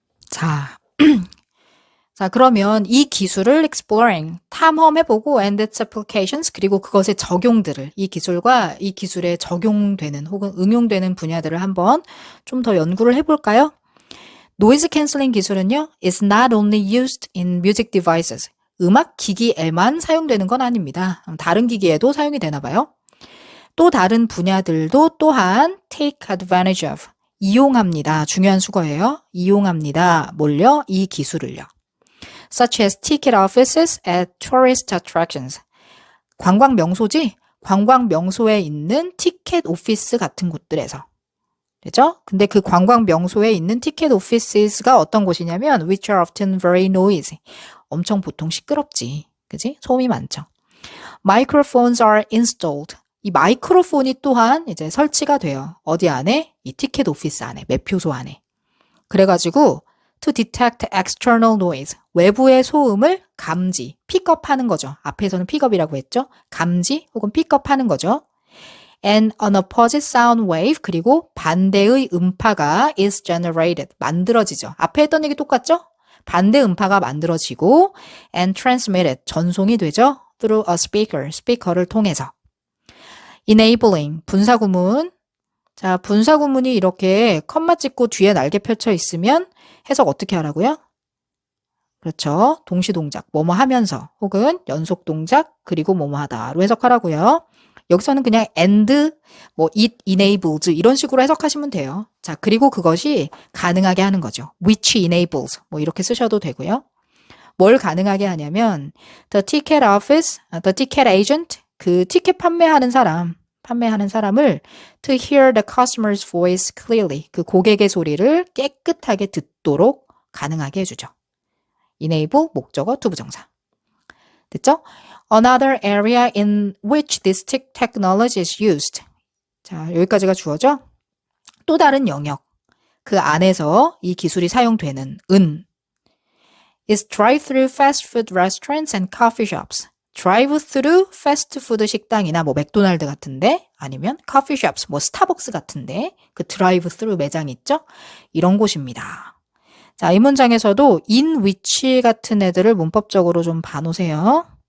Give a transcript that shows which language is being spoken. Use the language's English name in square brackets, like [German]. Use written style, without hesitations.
[Korean] 자, 자, 그러면 이 기술을 exploring, 탐험해보고 [English] and its applications, [Korean] 그리고 그것의 적용들을, 이 기술과 이 기술에 적용되는 혹은 응용되는 분야들을 한번 좀 더 연구를 해볼까요? 노이즈 캔슬링 기술은요, [English] is not only used in music devices. [Korean] 음악 기기에만 사용되는 건 아닙니다. 다른 기기에도 사용이 되나 봐요. 또 다른 분야들도 또한 [English] take advantage of, [Korean] 이용합니다. 중요한 수거예요. 이용합니다. 뭘요? 이 기술을요. [English] Such as ticket offices at tourist attractions. [Korean] 관광 명소지? 관광 명소에 있는 티켓 오피스 같은 곳들에서. 그죠? 근데 그 관광 명소에 있는 티켓 오피스가 어떤 곳이냐면 [English] which are often very noisy. [Korean] 엄청 보통 시끄럽지. 그지? 소음이 많죠. [English] Microphones are installed. [Korean] 이 마이크로폰이 또한 이제 설치가 돼요. 어디 안에? 이 티켓 오피스 안에, 매표소 안에. 그래가지고 [English] to detect external noise. [Korean] 외부의 소음을 감지, 픽업하는 거죠. 앞에서는 픽업이라고 했죠. 감지 혹은 픽업하는 거죠. [English] And an opposite sound wave, [Korean] 그리고 반대의 음파가 [English] is generated, [Korean] 만들어지죠. 앞에 했던 얘기 똑같죠? 반대 음파가 만들어지고 [English] and transmitted, [Korean] 전송이 되죠. [English] through a speaker, [Korean] 스피커를 통해서. enabling, 분사구문. 자, 분사구문이 이렇게 컴마 찍고 뒤에 날개 펼쳐 있으면 해석 어떻게 하라고요? 그렇죠. 동시동작, 뭐뭐 하면서 혹은 연속동작, 그리고 뭐뭐 하다로 해석하라고요. 여기서는 그냥 [English] and, it enables [Korean] 이런 식으로 해석하시면 돼요. 자, 그리고 그것이 가능하게 하는 거죠. [English] which enables [Korean] 이렇게 쓰셔도 되고요. 뭘 가능하게 하냐면 [English] the ticket office, the ticket agent, [Korean] 그 티켓 판매하는 사람을 [English] to hear the customer's voice clearly, [Korean] 그 고객의 소리를 깨끗하게 듣도록 가능하게 해주죠. enable, 목적어, 투부정사. 됐죠? [English] Another area in which this technology is used. [Korean] 자, 여기까지가 주어죠? 또 다른 영역. 그 안에서 이 기술이 사용되는 [English] is drive-through fast food restaurants and coffee shops. [Korean] drive-through 패스트푸드 식당이나 맥도날드 같은데 아니면 coffee shops, 스타벅스 같은데 그 drive-through 매장 있죠? 이런 곳입니다. 자, 이 문장에서도 in which 같은 애들을 문법적으로 좀 봐놓으세요.